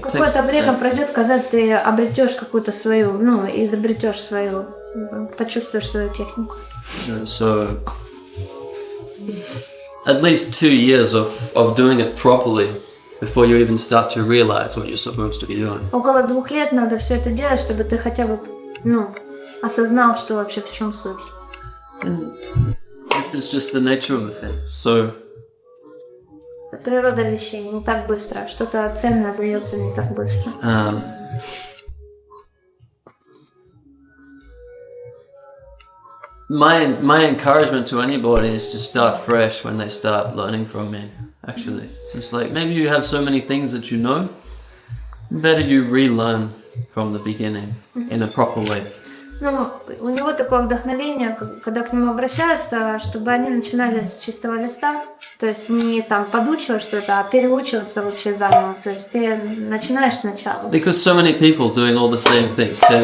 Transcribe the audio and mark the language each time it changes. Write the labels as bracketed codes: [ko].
[ru] Какое-то время пройдет, когда ты обретешь какую-то свою, ну, изобретешь свою, почувствуешь свою технику. [en] So, at least 2 years of doing it properly before you even start to realize what you're supposed to be doing. [ru] Около 2 лет надо все это делать, чтобы ты хотя бы, ну, осознал, что вообще в чем суть. [en] And this is just the nature of the thing. So, [ru] Природа вещей не так быстро, что-то ценное дается не так быстро. [en] my encouragement to anybody is to start fresh when they start learning from me, actually. So it's like, maybe you have so many things that you know, better you relearn from the beginning in a proper way. [ru] Ну, у него такое вдохновение, когда к нему обращаются, чтобы они начинали с чистого листа, то есть не там подучивать что-то, а переучиваться вообще заново, то есть ты начинаешь сначала. [en] Because so many people doing all the same things.